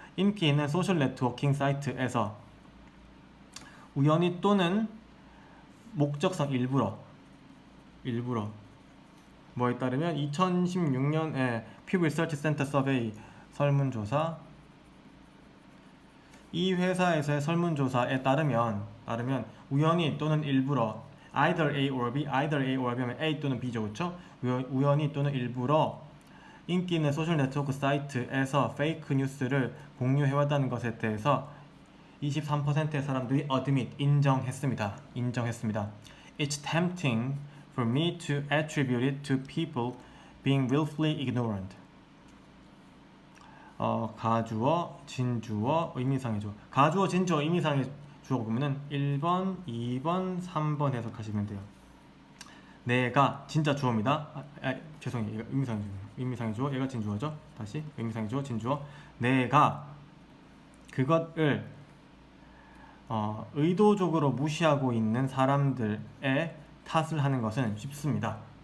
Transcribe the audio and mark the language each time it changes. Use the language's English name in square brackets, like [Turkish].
[Korean] 인기 있는 소셜 네트워킹 사이트에서 우연히 또는 목적성 일부러 뭐에 따르면 2016년에 Pew Research Center Survey 설문조사, 이 회사에서의 설문조사에 따르면 우연히 또는 일부러 [English] either A or B [Korean] 하면 A 또는 B죠, 그렇죠? 우연히 또는 일부러 인기 있는 소셜 네트워크 사이트에서 페이크 뉴스를 공유해왔다는 것에 대해서 23%의 사람들이 admit, 인정했습니다. [English] It's tempting for me to attribute it to people being willfully ignorant. [Korean] 가주어, 진주어, 의미상의 주어. 가주어, 진주어, 의미상의 주어 보면은 1번, 2번, 3번 해석하시면 돼요. 내가 진짜 주어입니다. 죄송해요. 얘가 의미상의 주어, 얘가 진주어죠. 다시 의미상의 주어, 진주어. 내가 그것을 의도적으로 무시하고 있는 사람들의 탓을 하는 것은 쉽습니다.